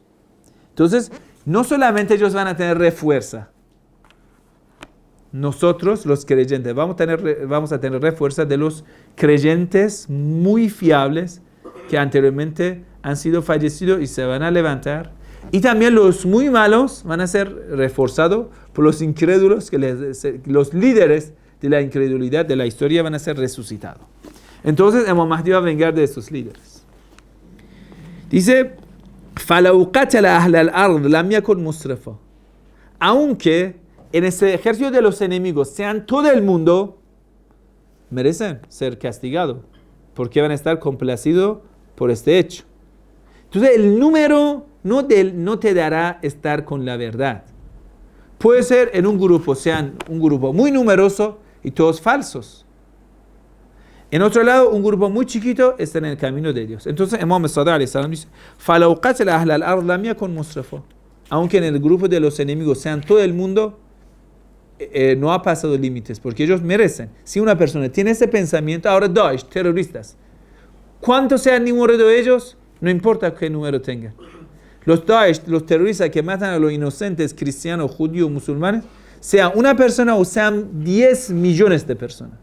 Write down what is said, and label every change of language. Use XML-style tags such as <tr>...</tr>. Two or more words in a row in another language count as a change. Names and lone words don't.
<es>Entonces, no solamente ellos van a tener refuerza, nosotros los creyentes vamos a tener refuerza de los creyentes muy fiables que anteriormente han sido fallecidos y se van a levantar. Y también los muy malos van a ser reforzados por los incrédulos, los líderes de la incredulidad de la historia van a ser resucitados. Entonces, Imam Mahdi va a vengar de esos líderes. Dice,</es> <ar>فَلَوْ قَتَلَ أَهْلَ الْأَرْضِ لَمْ يَكُنْ مُسْرِفًا.</ar> <es>Aunque en ese ejército de los enemigos sean todo el mundo, merecen ser castigados, porque van a estar complacidos por este hecho. Entonces, el número no te dará estar con la verdad. Puede ser en un grupo, sean un grupo muy numeroso y todos falsos. En otro lado, un grupo muy chiquito está en el camino de Dios. Entonces,</es> <ar>Imam Sadiq عليه السلام dice, فَلَوْ قَتَلَ أَهْلَ الْأَرْضِ لَمْ يَكُنْ مُسْرِفًا.</ar> <es>Aunque en el grupo de los enemigos sean todo el mundo, no ha pasado límites, porque ellos merecen. Si una persona tiene ese pensamiento, ahora Daesh, terroristas, ¿cuántos sean el número de ellos? No importa qué número tengan. Los Daesh, los terroristas que matan a los inocentes cristianos, judíos, musulmanes, sea una persona o sean 10 millones de personas.</es>